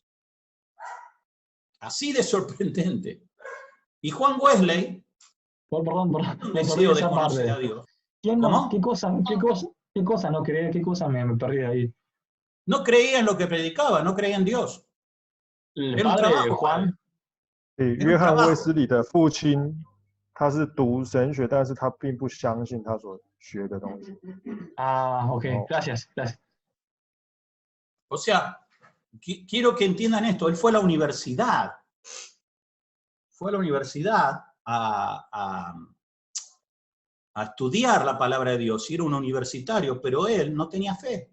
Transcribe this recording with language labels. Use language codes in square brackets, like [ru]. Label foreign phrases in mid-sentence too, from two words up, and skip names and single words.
[es] Así de sorprendente. Y Juan Wesley, Perdón, un deseo de conocer a Dios. ¿Cómo? ¿Qué cosa no creía? ¿Qué cosa me perdí ahí? No creía en lo que predicaba, no creía en Dios. El Era un padre trabajo, Juan. [zh] 对，约翰卫斯理的父亲，他是读神学，但是他并不相信他所学的东西。 [es] Ok, gracias. O sea, quiero que entiendan esto, él fue a la universidad. Fue a la universidad a estudiar la palabra de Dios, y era un universitario, pero él no tenía fe.